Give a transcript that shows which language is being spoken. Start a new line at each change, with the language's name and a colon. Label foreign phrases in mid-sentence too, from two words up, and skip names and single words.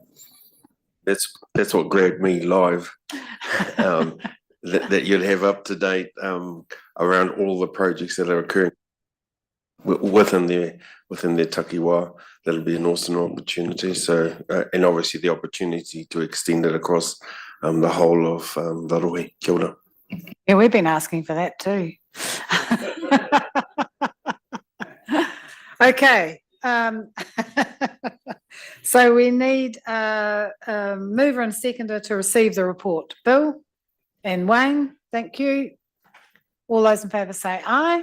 English: That's what grabbed me live. That you'll have up to date around all the projects that are occurring within their takiwā. That'll be an awesome opportunity. So, and obviously the opportunity to extend it across the whole of the rohe.
Māori: Kia ora.
English: Yeah, we've been asking for that too. Okay. So we need a mover and seconder to receive the report. Bill and Wayne, thank you. All those in favour say aye.